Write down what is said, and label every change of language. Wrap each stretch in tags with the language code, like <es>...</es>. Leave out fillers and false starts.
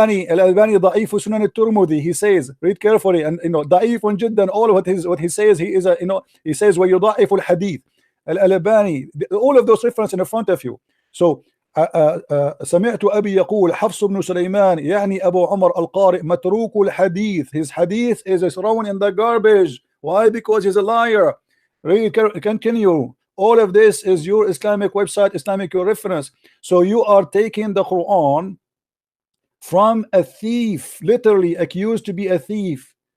<ar>الألباني ضعيف سنن الترمذي.</ar> <en>He says, read carefully, and</en> <ar>ضعيف جدا.</ar> <en>All what he says, he is a, he says</en> <ar>ويضعف الحديث.</ar> <en>الألباني, all of those references in front of you.</en> <ar>So سمعت أبي يقول حفص بن سليمان يعني أبو عمر القارئ متروك الحديث.</ar> <en>His hadith is thrown in the garbage. Why? Because he's a liar. Read, continue. All of this is your Islamic website, Islamic reference. So you are taking the Quran from a thief, literally accused to be a thief.</en>